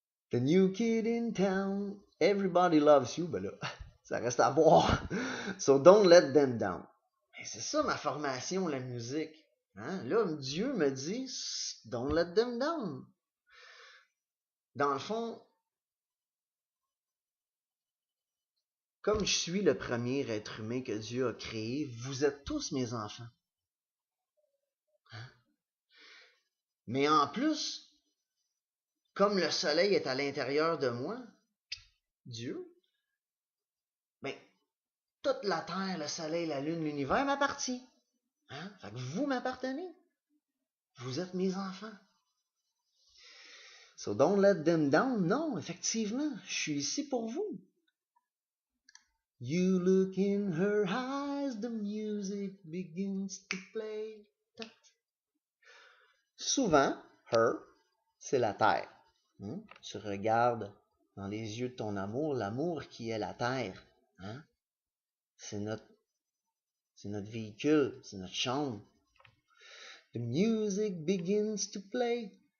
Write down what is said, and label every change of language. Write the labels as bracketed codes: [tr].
[en] The new kid in town, everybody loves you. [fr] Ben là, ça reste à voir. [en] So don't let them down. [fr] Mais c'est ça ma formation, la musique. Hein? Là, Dieu me dit, [en] don't let them down. [fr] Dans le fond, comme je suis le premier être humain que Dieu a créé, vous êtes tous mes enfants. Hein? Mais en plus, comme le soleil est à l'intérieur de moi, Dieu, ben, toute la terre, le soleil, la lune, l'univers m'appartient. Hein? Fait que vous m'appartenez. Vous êtes mes enfants. [en] So don't let them down. [fr] Non, effectivement, je suis ici pour vous. [en] You look in her eyes, the music begins to play. [fr] Souvent, her, c'est la terre. Tu regardes dans les yeux de ton amour, l'amour qui est la terre. Hein? C'est notre véhicule, c'est notre chambre. [en] The music begins to play.